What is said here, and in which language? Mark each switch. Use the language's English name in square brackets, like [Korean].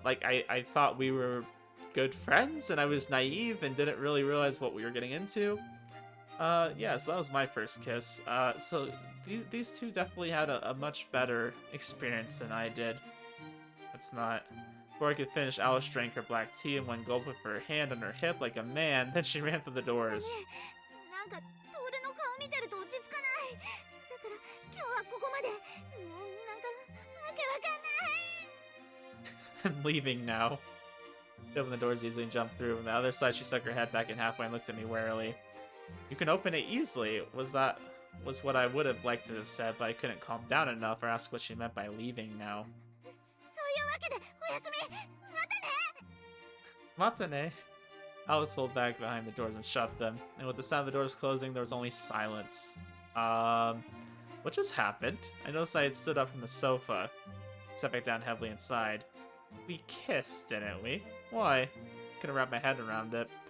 [English] Like, I thought we were good friends and I was naive and didn't really realize what we were getting into. Yeah, so that was my first kiss. So these two definitely had a much better experience than I did. It's not. Before I could finish, Alice drank her black tea in one gulp with her hand on her hip like a man. Then she ran through the doors. [Japanese] なんかトールの顔見てると落ち着かない。だから今日はここまで。もうなんかわけわかんない。 [English] I'm leaving now. She opened the doors easily and jumped through. On the other side, she stuck her head back in halfway and looked at me warily. You can open it easily. Was what I would have liked to have said, but I couldn't calm down enough or ask what she meant by leaving now. [Japanese] そういうわけでおやすみ。またね。 Matane. [English] Alice pulled back behind the doors and shut them, and with the sound of the doors closing, there was only silence. What just happened? I noticed I had stood up from the sofa, sat back down heavily inside. We kissed, didn't we? Why? Couldn't wrap my head around it.